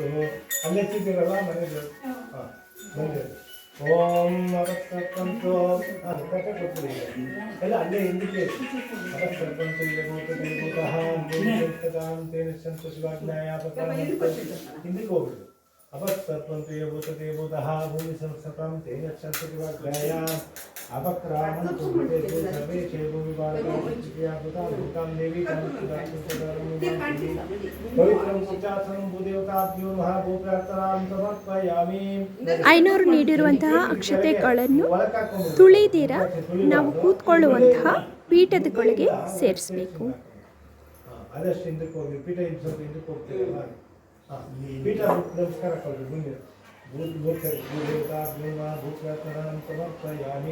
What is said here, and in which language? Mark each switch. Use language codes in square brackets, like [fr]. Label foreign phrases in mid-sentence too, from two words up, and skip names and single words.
[kn] ಅಲ್ಲಿ ಹಚ್ಚಿದ್ದೀರಲ್ಲ ಮನೆಗೆ ಹಾಂ ಬಂದಿದೆ. ಓಂ ಅವತ್ತಂತೋ ಅದು ಕಟ್ಟೆ ಕೊಡ್ತೀವಿ ಎಲ್ಲ ಅಲ್ಲೇ ಹಿಂದಕ್ಕೆ ಅವತ್ತಂತೋ ಹಿಂದಕ್ಕೆ ಹೋಗ್ಬಿಡು. [sa] अपस्तत्वन्ते भूतते भूतः भूमि संस्थतं तेन क्षन्ततिवाग्राय अपक्रामन्तु भूतेषु सर्वेषु भूमिपालकाः भूतां देवी पवित्रं पूजासनं भूदेवताभ्यो नमः भूप्रार्थनां समर्पयामि. [kn] 500 ನೀಡಿರುವಂತಹ ಅಕ್ಷತೆಗಳನ್ನು ತುಳಿದಿರ ನಾವು ಕೂತ್ಕೊಳ್ಳುವಂತಹ ಪೀಠದಗಳಿಗೆ ಸೇರಿಸಬೇಕು. ಅದಷ್ಟು ಹಿಂದಕ್ಕೆ ಹೋಗಿ ಪೀಠ ಹಿಂದಕ್ಕೆ ಹೋಗ್ತೀರಲ್ಲ ಪೀಠ ನಮಸ್ಕಾರ ಕೊಡಿ. [sa] ಮುಂದೆ ಭೂದೇವತಾಭ್ಯೋ ನಮಃ ಭೂಪ್ರಾರ್ಥನಾಂ ಸಮರ್ಪಯಾಮಿ.